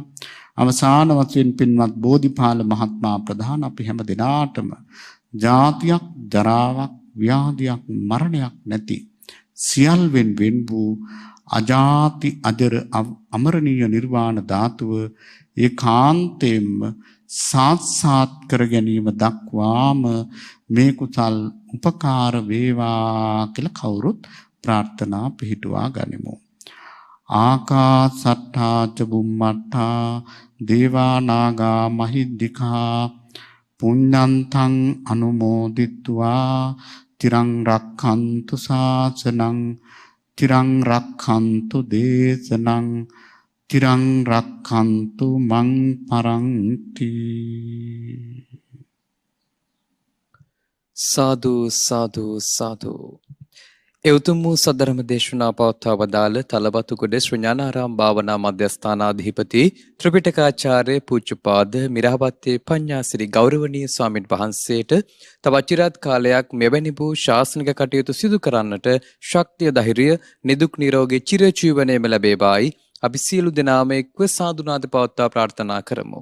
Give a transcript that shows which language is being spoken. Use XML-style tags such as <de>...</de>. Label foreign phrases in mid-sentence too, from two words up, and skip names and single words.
<si>අවසාන වශයෙන් පින්වත් බෝධිපාල මහත්මයා ප්‍රධාන අපි හැම දිනාටම ජාතියක් ජරාවක් ව්‍යාධියක් මරණයක් නැති සියල්වෙන් වෙන් වූ අජාති අජර අමරණීය නිර්වාණ ධාතුව ඒකාන්තයෙන්ම සාත්සාත් කර ගැනීම දක්වාම මේ කුසල් උපකාර වේවා කියලා කවුරුත් ප්‍රාර්ථනා පිහිටුවා ගනිමු.</si> <pi>ආකාසට්ඨා ච බුම්මට්ඨා දේවා නාග මහිද්దికා පුඤ්ඤන්තං අනුමෝදිත්වා තිරං රක්ඛන්තු ශාසනං තිරං රක්ඛන්තු දේශනං තිරං රක්ඛන්තු මං පරන්ති.</pi> <si>සාදු සාදු සාදු. එවතුම් වූ සදරම දේශනා පවත්වා වදාළ තලවතුගොඩ ශ්‍රී ඥානාරාම භාවනා මධ්‍යස්ථානාධිපති ත්‍රිපිටකාචාර්ය පූජ්‍යපාද මිරහවත්තේ පඤ්ඤාසිරි ගෞරවනීය ස්වාමින් වහන්සේට තවත් චිරාත් කාලයක් මෙවැනි වූ ශාසනික කටයුතු සිදු කරන්නට ශක්තිය ධෛර්යය නිදුක් නිරෝගී චිරජීවනයේම ලැබේවායි අපි සියලු දෙනාම එක්ව සාදුනාද පවත්වා ප්‍රාර්ථනා කරමු.</si>